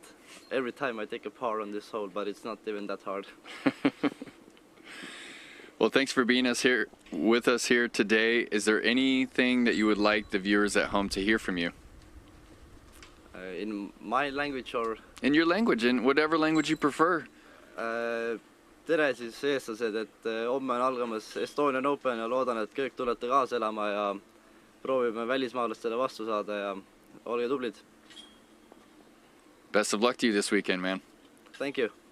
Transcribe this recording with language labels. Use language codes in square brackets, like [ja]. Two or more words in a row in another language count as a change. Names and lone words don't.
[en] Every time I take a par on this hole, but it's not even that hard. Well, thanks for being with us here today. Is there anything that you would like the viewers at home to hear from you? In my language or? In your language, in whatever language you prefer. [et] Tere siis eestlased, et homme on algamas Estonian Open ja loodan, et kõik tulete kaasa elama ja proovime välismaalastele vastu saada ja olge tublid. [en] Best of luck to you this weekend, man. Thank you.